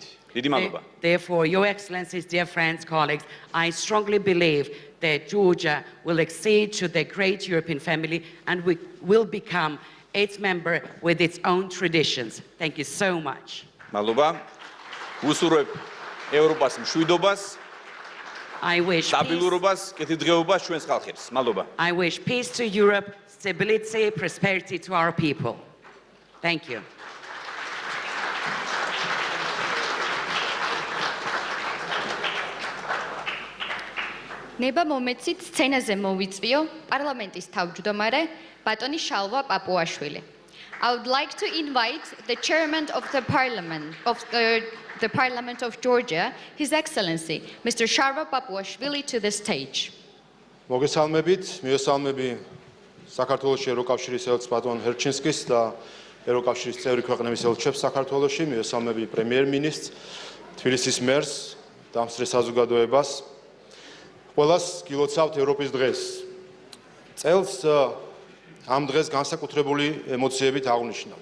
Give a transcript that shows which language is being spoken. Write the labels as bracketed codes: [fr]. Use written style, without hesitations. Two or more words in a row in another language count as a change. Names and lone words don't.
[ka] დიდი მადლობა. [en] Therefore, Your Excellencies, dear friends, colleagues, I strongly believe that Georgia will accede to the great European family and we will become its member with its own traditions. Thank you so much. [ka] მადლობა. უსურვებ ევროპას მშვიდობას, [en] I wish [ka] სტაბილურობას, კეთილდღეობას ჩვენს ხალხებს. მადლობა. [en] I wish peace to Europe, stability, prosperity to our people. Thank you. [ka] ნება მომეცით სცენაზე მოვიწვიო პარლამენტის თავმჯდომარე ბატონი შალვა პაპუაშვილი. [en] I would like to invite the chairman of the Parliament of Georgia, His Excellency, Mr. Sharva Papuashvili, to the stage. [ka] მოგესალმებით, მიესალმები საქართველოს ევროკავშირის ელჩს ბატონ ჰერჩინსკის და ევროკავშირის წევრი ქვეყნების ელჩებს საქართველოში, მიესალმები პრემიერ-მინისტრს, თბილისის მერს, დამსწრე საზოგადოებას. ყველას გილოცავთ ევროპის დღეს. წელს ამ დღეს განსაკუთრებული ემოციებით აღნიშნავთ.